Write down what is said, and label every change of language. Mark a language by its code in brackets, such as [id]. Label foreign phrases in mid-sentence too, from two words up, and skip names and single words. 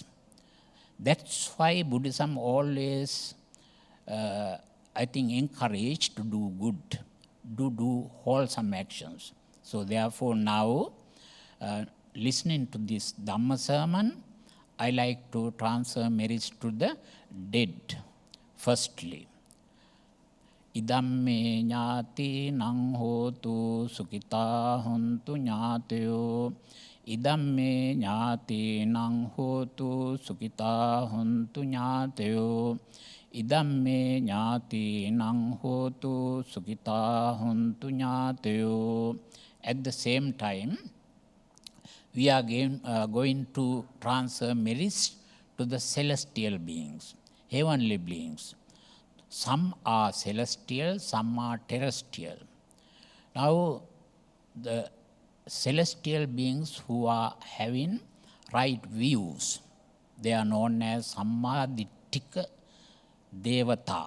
[en] That's why Buddhism always, I think, encouraged to do good, to do wholesome actions. So therefore now, listening to this Dhamma sermon, I like to transfer merits to the dead. Firstly, [pi] Idamme ñāti nang hotu sukita hontu ñātyo. Idamme ñāti nang hotu sukita hontu ñātyo. Idamme ñāti nang hotu sukita hontu ñātyo. [en] At the same time, we are going to transfer merits to the celestial beings, heavenly beings. Some are celestial, some are terrestrial. Now, the celestial beings who are having right views, they are known as [pi] Sammadittika Devata.